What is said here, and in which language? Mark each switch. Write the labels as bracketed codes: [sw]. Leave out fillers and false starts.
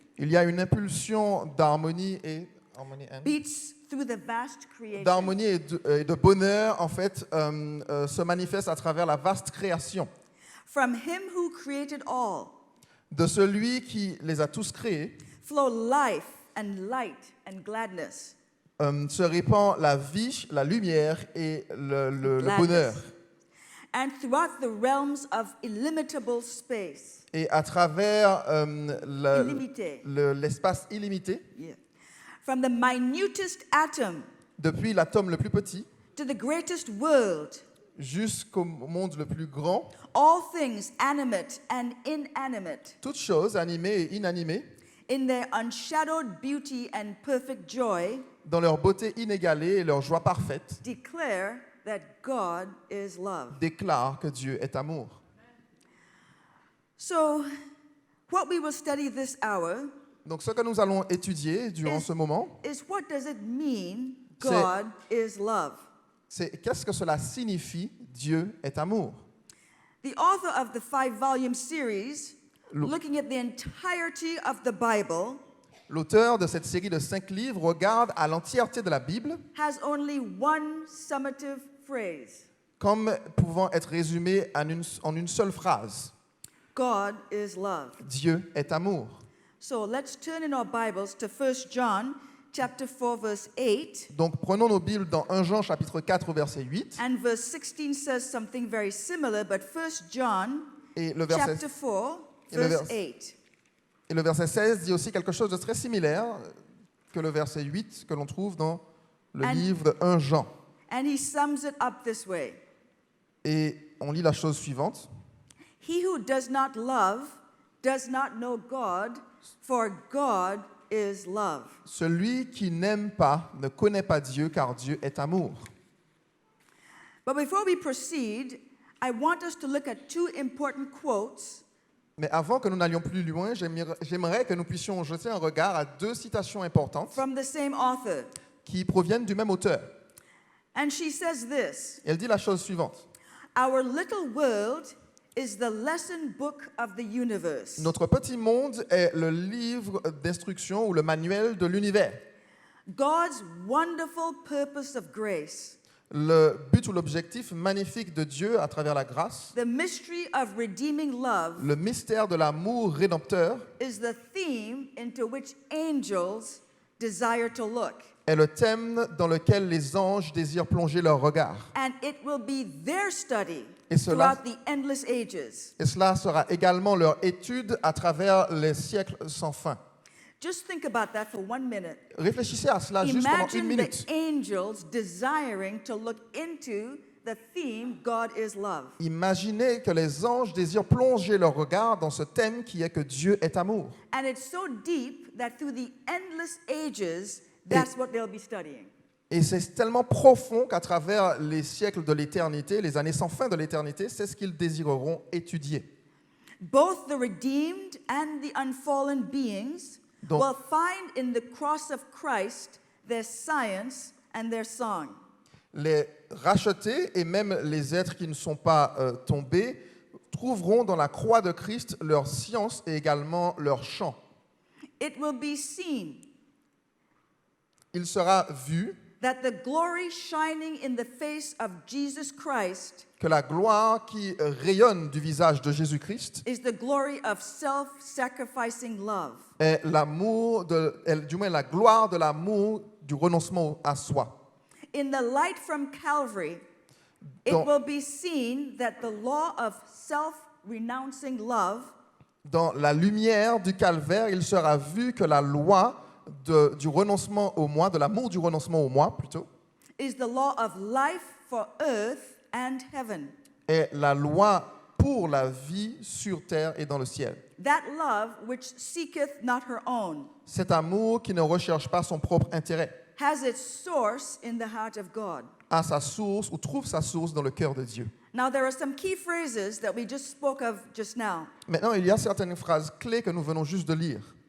[fr] Il y a une impulsion d'harmonie et [en] Beats through the vast creation. [fr] d'harmonie et de bonheur en fait se manifeste à travers la vaste création [en] From him who created all [fr] de celui qui les a tous créés. [en] flow life and light and gladness. [fr] Se répand la vie, la lumière et le bonheur. [en] And throughout the realms of illimitable space. [fr] Et à travers Illimité. l'espace illimité, [en] Yeah. From the minutest atom [fr] depuis l'atome le plus petit [en] to the greatest world, [fr] jusqu'au monde le plus grand, [en] all things animate and inanimate, [fr] toutes choses animées et inanimées, [en] in their unshadowed beauty and perfect joy, [fr] dans leur beauté inégalée et leur joie parfaite, [en] declare that God is love. [fr] déclarent que Dieu est amour. [en] So, what we will study this hour [fr] Donc ce que nous allons étudier durant ce moment, [en] is what does it mean [fr] C'est- [en] God is love? [fr] c'est qu'est-ce que cela signifie Dieu est amour. [en] The author of the 5-volume series, [fr] Lo- [en] looking at the entirety of the Bible, [fr] L'auteur de cette série de 5 livres regarde à l'entièreté de la Bible [en] has only one summative phrase. [fr] comme pouvant être résumé en une seule phrase. [en] God is love. [fr] Dieu est amour. [en] So let's turn in our Bibles to 1 John chapter 4 verse 8. [fr] Donc prenons nos Bibles dans 1 Jean chapitre 4 verset 8 [en] And verse 16 says something very similar, but 1 John [fr] et le verset, [en] chapter 4 [fr] et le [en] verse [fr] vers- [en] 8. [fr] et le verset 16 dit aussi quelque chose de très similaire que le verset 8 que l'on trouve dans le [en] And- [fr] livre de 1 Jean. [en] And he sums it up this way. [fr] Et on lit la chose suivante. [en] He who does not love does not know God, for God is love. [fr] Celui qui n'aime pas ne connaît pas Dieu car Dieu est amour. [en] But before we proceed, I want us to look at 2 important quotes [fr] Mais avant que nous n'allions plus loin, j'aimerais que nous puissions jeter un regard à 2 citations importantes [en] from the same author. [fr] qui proviennent du même auteur. [en] And she says this: [fr] Elle dit la chose suivante. [en] Our little world is the lesson book of the universe. [fr] Notre petit monde est le livre d'instruction ou le manuel de l'univers. [en] God's wonderful purpose of grace, [fr] Le but ou l'objectif magnifique de Dieu à travers la grâce, [en] the mystery of redeeming love, [fr] le mystère de l'amour rédempteur [en] is the theme into which angels desire to look. [fr] est le thème dans lequel les anges désirent plonger leur regard. [en] And it will be their study [fr] Et cela- [en] throughout the endless ages. [fr] Et cela sera également leur étude à travers les siècles sans fin. [en] Just think about that for 1 minute. [fr] Réfléchissez à cela juste pendant une [en] Imagine [fr] minute. [en] the angels desiring to look into the theme, God is love. [fr] Imaginez que les anges désirent plonger leur regard dans ce thème qui est que Dieu est amour. [en] And it's so deep that through the endless ages, that's what they'll be studying. [fr] Et c'est tellement profond qu'à travers les siècles de l'éternité, les années sans fin de l'éternité, c'est ce qu'ils désireront étudier. [en] Both the redeemed and the unfallen beings [fr] Donc- [en] will find in the cross of Christ their science and their song. [fr] Les rachetés et même les êtres qui ne sont pas tombés trouveront dans la croix de Christ leur science et également leur chant. [en] It will be seen [fr] Il sera vu [en] that the glory shining in the face of Jesus Christ [fr] que la gloire qui rayonne du visage de Jésus-Christ [en] is the glory of self-sacrificing love. [fr] est du moins la gloire de l'amour du renoncement à soi. [en] In the light from Calvary, it [fr] Dans- [en] will be seen that the law of self-renouncing love [fr] Dans la lumière du calvaire, il sera vu que la loi du renoncement au moi, de l'amour du renoncement au moi plutôt, [en] is the law of life for earth and heaven. [fr] est la loi pour la vie sur terre et dans le ciel. [en] That love which seeketh not her own [fr] Cet amour qui ne recherche pas son propre intérêt [en] has its source in the heart of God. [fr] a sa source ou trouve sa source dans le cœur de Dieu. [en] Now, there are some key phrases that we just spoke of just now, [fr] Maintenant, il y a certaines phrases clés que nous venons juste de lire